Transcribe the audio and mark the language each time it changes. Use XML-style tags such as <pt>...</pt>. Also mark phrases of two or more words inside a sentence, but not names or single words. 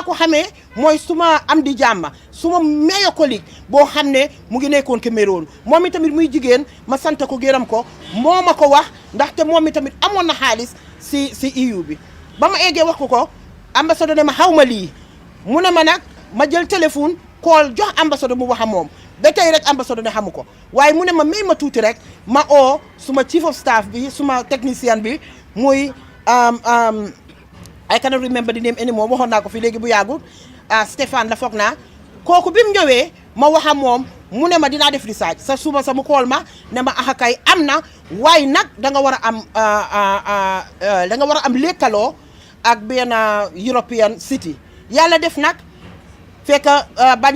<wo>ko xamee mooy suma am di jàmm suma mayor collègue boo xam ne mu ngi nekkoon Cameroun moom itamit muy jigéen ma sant ko gërëm ko moo ma ko wax ndaxte moom itamit amoon na xaalis si EU bi ba ma eggee wax ko ambassade ne ma xaw ma lii mu ne ma nag ma jël téléphone call jox ambassade mu wax a moom ba tey rek ambassade ne xamu ko waaye mu ne ma may ma tuuti rek ma oo suma</wo> <en>chief of staff</en> <wo>bi suma technicien bi muy</wo> <en>I cannot remember the name anymore</en> <wo>waxoon naa ko fi léegi bu yàggul Stéphane la foog naa kooku bi mu ñëwee ma wax ak moom mu ne ma dinaa def research sa suba sa mu kool ma ne ma kay am na waaye nag da nga war a am lekkaloo ak benn</wo> <en>European city</en> <wo>yàlla def nag fekk Banjul</wo>